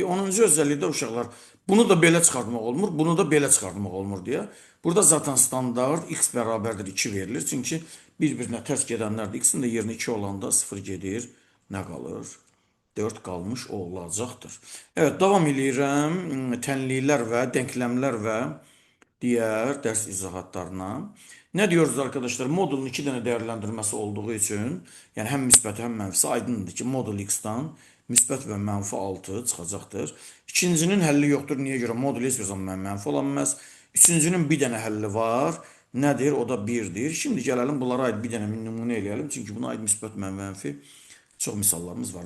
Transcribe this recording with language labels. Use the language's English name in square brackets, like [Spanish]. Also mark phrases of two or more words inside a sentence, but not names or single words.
[Azerbaijani] 10-cu özəllikdə uşaqlar bunu da belə çıxartmaq olmur, bunu da belə çıxartmaq olmur deyə. Burada zaten standart x bərabərdir 2 verilir. Çünki bir-birinə tərs gedənlərdə x-in də yerinə 2 olanda 0 gedir. Nə qalır? 4 qalmış olacaqdır. Evet, davam edirəm. Tənliklər və denkləmlər və [Turkish] diğer ders izahatlarına. Ne diyoruz arkadaşlar? Modulun iki tane değerlendirmesi olduğu için, [Azerbaijani] yani hem müsbət hem mənfisi aydındır ki, modul x-dan müsbət və mənfi 6 çıxacaqdır. İkincinin həlli yoxdur. Niyə görə? Modul heç bir zaman mənfi ola bilməz. Üçüncünün bir dənə həlli var. Nədir? O da 1'dir. Şimdi gələlim bunlara aid bir dənə nümunə eləyəlim. Çünki buna aid müsbət və mənfi çox misallarımız var.